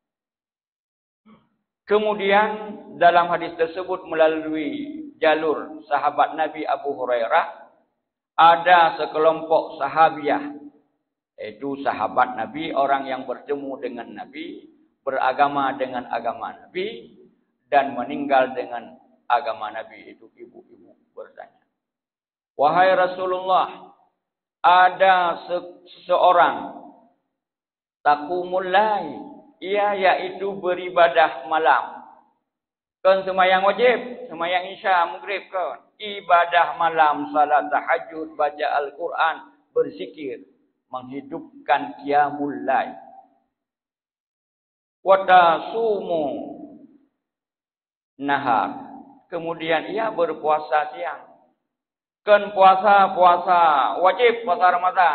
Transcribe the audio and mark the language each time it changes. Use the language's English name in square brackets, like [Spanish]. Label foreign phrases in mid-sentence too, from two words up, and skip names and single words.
[Indonesian] Kemudian dalam hadis tersebut melalui jalur sahabat Nabi Abu Hurairah, ada sekelompok sahabiah, yaitu sahabat Nabi, orang yang bertemu dengan Nabi, beragama dengan agama Nabi, dan meninggal dengan agama Nabi. Itu ibu-ibu bertanya, wahai Rasulullah, ada seseorang [Arabic] تقوم الليل, [Indonesian] ia yaitu beribadah malam. Kan sembahyang wajib, sembahyang isya, maghrib kan. Ibadah malam, salat tahajud, baca Al-Quran, berzikir, menghidupkan [Arabic] قيام الليل. وتصوم النهار. [Indonesian] Kemudian ia berpuasa siang. Kan puasa wajib, puasa Ramadan.